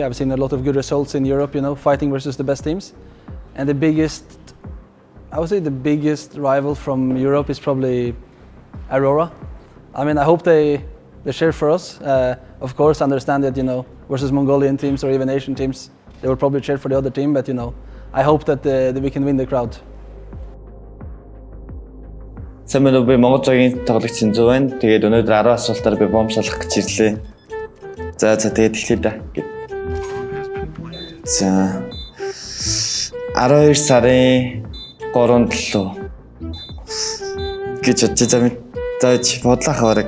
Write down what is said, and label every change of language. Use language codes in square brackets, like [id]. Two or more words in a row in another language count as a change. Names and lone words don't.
[en] I've seen a lot of good results in Europe, fighting versus the best teams. And I would say the biggest rival from Europe is probably Aurora. I hope they cheer for us. Of course, understand that, versus Mongolian teams or even Asian teams, they will probably cheer for the other team, but I hope that we can win the crowd. [mn] Сайн байна уу, би Монгол цагийн тоглогч Зинзүү байна. Тэгээд өнөөдөр 10 асуултаар би бомб шалгах гэж ирлээ. За тэгээд эхлэе да. За 12 сарын 3-7 гэж бодож бодлох хараг.